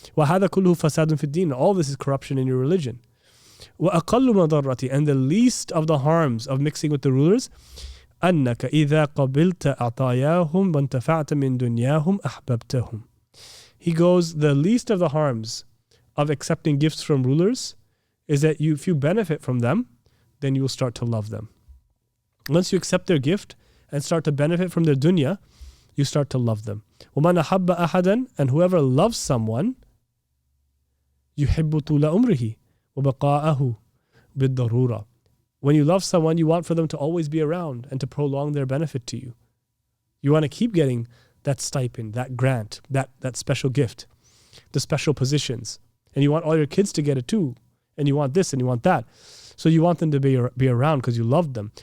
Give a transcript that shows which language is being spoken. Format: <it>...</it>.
<ar>وَهَذَا كُلُّهُ فَسَادٌ فِي الدِّينِ,</ar> <en>all this is corruption in your religion.</en> <ar>وَأَقَلُّ مَضَرَّةِ,</ar> <en>and the least of the harms of mixing with the rulers,</en> <ar>أَنَّكَ إِذَا قَبِلْتَ أَعْطَايَاهُمْ وَانْتَفَعْتَ مِنْ دُنْيَاهُمْ أَحْبَبْتَهُمْ.</ar> <en>He goes, the least of the harms of accepting gifts from rulers is that if you benefit from them, then you will start to love them. Once you accept their gift and start to benefit from their dunya, you start to love them.</en> <ar>وَمَنْ أَحَبَّ أَحَدًا,</ar> <en>and whoever loves someone,</en> <ar>يُحِبُّ طُولَ عُمْرِهِ وَبَقَاءَهُ بِالضَّرُورَةِ.</ar> <en>When you love someone, you want for them to always be around and to prolong their benefit to you. You want to keep getting that stipend, that grant, that special gift, the special positions. And you want all your kids to get it too. And you want this and you want that. So you want them to be around because you love them.</en>